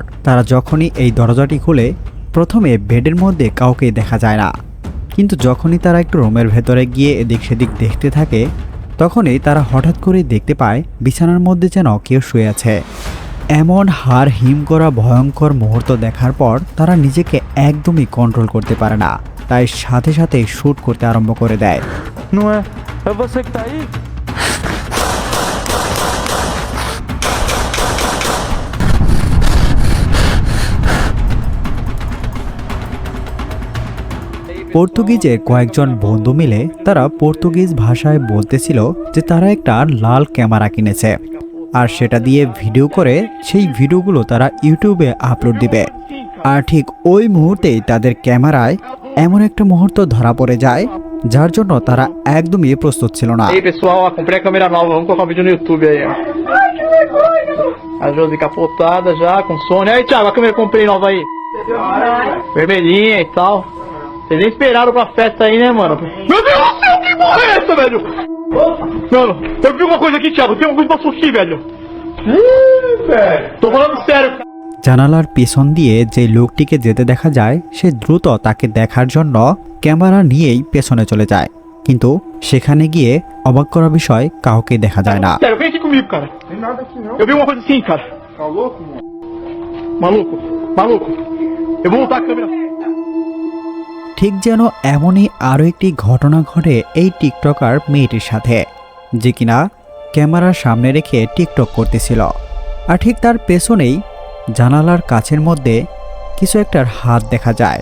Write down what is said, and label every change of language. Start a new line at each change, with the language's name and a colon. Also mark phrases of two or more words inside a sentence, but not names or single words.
Bangla: তারা যখনই এই দরজাটি খুলে প্রথমে বেডের মধ্যে কাউকে দেখা যায় না, কিন্তু যখনই তারা একটু রুমের ভেতরে গিয়ে এদিক সেদিক দেখতে থাকে তখনই তারা হঠাৎ করে দেখতে পায় বিছানার মধ্যে যেন কেউ শুয়ে আছে। এমন হাড় হিম করা ভয়ঙ্কর মুহূর্ত দেখার পর তারা নিজেকে একদমই কন্ট্রোল করতে পারে না, তাই সাথে সাথে শ্যুট করতে আরম্ভ করে দেয়।
Portuguese: Não é? É você que tá aí?
Bangla: পর্তুগিজের কয়েকজন বন্ধু মিলে তারা পর্তুগিজ ভাষায় বলতেছিল যে তারা একটা লাল ক্যামেরা কিনেছে আর সেটা দিয়ে ভিডিও করে সেই ভিডিওগুলো তারা ইউটিউবে আপলোড দিবে। আর ঠিক ওই মুহূর্তেই তাদের ক্যামেরায় এমন একটা মুহূর্ত ধরা পড়ে যায় যার জন্য তারা একদমই প্রস্তুত ছিল না।
Portuguese: Ei pessoal, ó, comprei a câmera nova, vamos colocar um vídeo no YouTube aí, ó. A Josi capotada já, com Sony. Aí, Thiago, a câmera que eu comprei nova aí. Vermelhinha e tal. Vocês nem esperaram pra festa aí, né, mano? Meu Deus do céu, que porra é essa, velho? Mano, eu vi uma coisa aqui, Thiago, tem uma coisa que passou aqui, velho. Velho. Tô falando sério, cara.
Bangla: জানালার পিছন দিয়ে যে লোকটিকে যেতে দেখা যায় সে দ্রুত তাকে দেখার জন্য ক্যামেরা নিয়েই পেছনে চলে যায়, কিন্তু সেখানে গিয়ে অবাক করা বিষয় কাউকে দেখা যায় না।
Portuguese: Sério, vem aqui comigo, cara. Tem nada aqui não. Eu vi uma coisa assim, cara. Tá louco, mano? Maluco, maluco. Eu vou voltar a câmera.
Bangla: ঠিক যেন এমনই আরও একটি ঘটনা ঘটে এই টিকটকার মেয়েটির সাথে, যে কিনা ক্যামেরার সামনে রেখে টিকটক করতেছিল। আর ঠিক তার পেছনেই জানালার কাছের মধ্যে কিছু একটার হাত দেখা যায়।